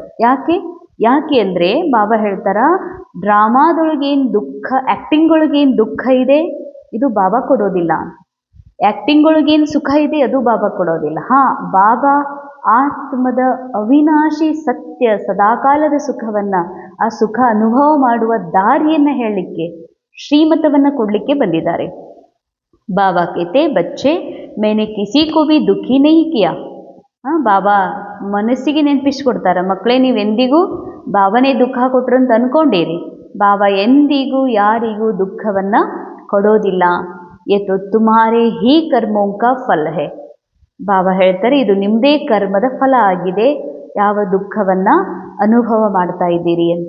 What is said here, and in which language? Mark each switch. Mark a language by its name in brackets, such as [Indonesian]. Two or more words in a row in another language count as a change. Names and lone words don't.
[Kannada] ಯಾಕೆ ಅಂದರೆ ಬಾಬಾ ಹೇಳ್ತಾರ, ಡ್ರಾಮಾದೊಳಗೇನು ದುಃಖ, ಆ್ಯಕ್ಟಿಂಗ್ ಒಳಗೇನು ದುಃಖ ಇದೆ ಇದು ಬಾಬಾ ಕೊಡೋದಿಲ್ಲ, ಆ್ಯಕ್ಟಿಂಗ್ ಒಳಗೇನು ಸುಖ ಇದೆ ಅದು ಬಾಬಾ ಕೊಡೋದಿಲ್ಲ. ಬಾಬಾ ಆತ್ಮದ ಅವಿನಾಶಿ ಸತ್ಯ ಸದಾಕಾಲದ ಸುಖವನ್ನು, ಆ ಸುಖ ಅನುಭವ ಮಾಡುವ ದಾರಿಯನ್ನು ಹೇಳಲಿಕ್ಕೆ, ಶ್ರೀಮತವನ್ನು ಕೊಡಲಿಕ್ಕೆ ಬಂದಿದ್ದಾರೆ. [Hindi] बाबा कहते बच्चे मैंने किसी को भी दुखी नहीं किया. [Kannada] ಬಾಬಾ ಮನಸ್ಸಿಗೆ ನೆನಪಿಸ್ಕೊಡ್ತಾರೆ, ಮಕ್ಕಳೇ ನೀವೆಂದಿಗೂ ಬಾಬಾನೇ ದುಃಖ ಕೊಟ್ಟರು ಅಂತ ಅಂದ್ಕೊಂಡಿರಿ. ಬಾಬಾ ಎಂದಿಗೂ ಯಾರಿಗೂ ದುಃಖವನ್ನು ಕೊಡೋದಿಲ್ಲ. [Hindi] ये तो तुम्हारे ही कर्मों का फल है. [Kannada] ಬಾಬಾ ಹೇಳ್ತಾರೆ, ಇದು ನಿಮ್ಮದೇ ಕರ್ಮದ ಫಲ ಆಗಿದೆ, ಯಾವ ದುಃಖವನ್ನು ಅನುಭವ ಮಾಡ್ತಾ ಇದ್ದೀರಿ ಅಂತ.